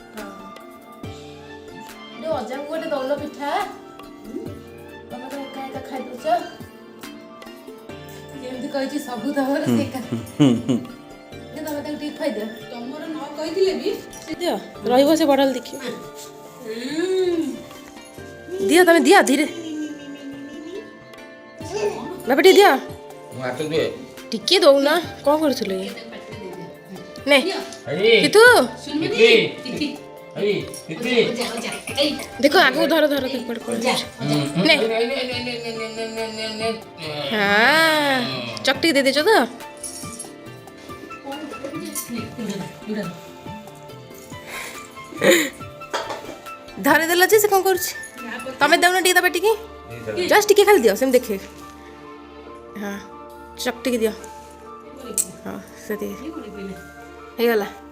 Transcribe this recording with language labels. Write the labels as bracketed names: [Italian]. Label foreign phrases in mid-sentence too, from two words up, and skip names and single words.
[Odia] ଯୋଉ ଅଜାଙ୍କୁ ଗୋଟେ ଦଉନ ପିଠା ତମେ ତ ଏକା ଏକା ଖାଇଦଉଛ ଯେମିତି କହିଛି ସବୁ ତମର ସେ ଏକା ତମେ ତାକୁ ଟିକେ ଖାଇଦିଅ ତମର ନ କହିଥିଲେ ବି ଦିଅ ରହିବ ସେ ବଡ଼ଲ ଦେଖିବ ଦିଅ ତମେ ଦିଅ ଧୀରେ ବାପା ଟିକେ ଦିଅ [Hindi] हाथ दे [Odia] ଟିକେ ଦଉନ କ'ଣ କରୁଥିଲ ଇଏ ନେ ତୁ ଶୁଣିବନି ତିଥି [Hindi] अरे कितनी [Odia] ଦେଖ ଆଗକୁ ଧର ଧର ପଡ଼ ପଡ଼ ନେ ହଁ ଚକଟିକି ଦେଇଦେଇଛ ତ ଧରିଦେଲ ଯେ ସେ କ'ଣ କରୁଛି ତମେ ଦେଉନ ଟିକେ ତା ପାଟିକି ଜଷ୍ଟ ଟିକେ ଖାଲି ଦିଅ ସେମିତି ଦେଖେ ହଁ ଚକଟିକି ଦିଅ ହଁ ସେତିକି ହେଇଗଲା